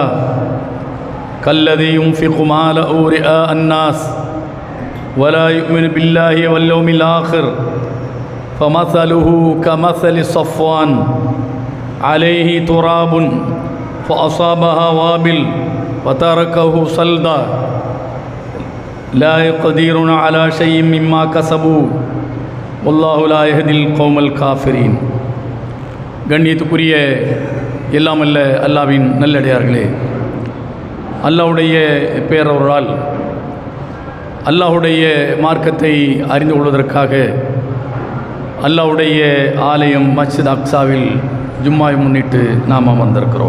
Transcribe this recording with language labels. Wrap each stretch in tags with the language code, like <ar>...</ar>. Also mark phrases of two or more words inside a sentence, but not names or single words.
<ar>كالذي ينفق ماله رئاء الناس ولا يؤمن بالله واليوم الآخر فمثله كمثل صفوان عليه تراب فأصابها وابل فتركه صلدا لا يقدرون على شيء مما كسبوا والله لا يهدي القوم الكافرين.</ar> <ta>கண்ணியத்துக்குரிய எல்லாம் அல்ல அல்லாவின் நல்லடியார்களே, அல்லாஹ்வுடைய பேரருளால் அல்லாஹ்வுடைய மார்க்கத்தை அறிந்து கொள்வதற்காக அல்லாஹ்வுடைய ஆலயம் மஸ்ஜித் அக்ஸாவில் ஜும்மாவை முன்னிட்டு நாம் வந்திருக்கிறோம்.</ta>